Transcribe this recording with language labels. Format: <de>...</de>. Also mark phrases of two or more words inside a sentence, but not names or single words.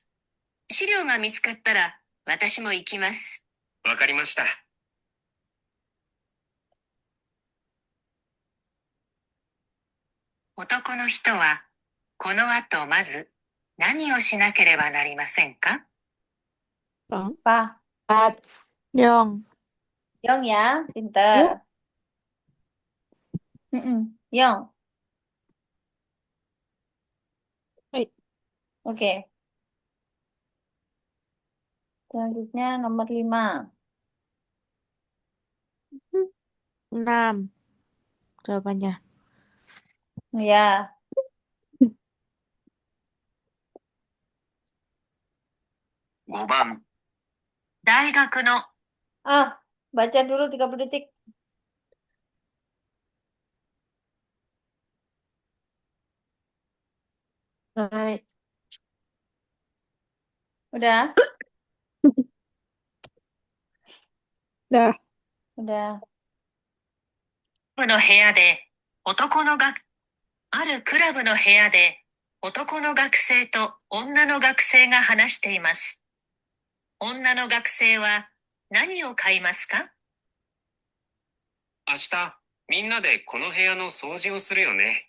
<ja>資料が見つかったら、私も行きます。わかりました。男の人は、この後まず、何をしなければなりませんか？</ja> <id>Apa? Yong. Yong ya, pinter. Yong. Hai. Oke. Selanjutnya nomor 5. 6. Jawabannya. Ya.</id> <ja>5 番。大学の</ja> <id>Baca dulu 30 detik. Hai. Udah? Dah. Udah.</id> <ja>クラブの部屋で男の学あるクラブの部屋で男の学生と女の学生が話しています。女の学生は何を買いますか？明日、みんなでこの部屋の掃除をするよね。</ja>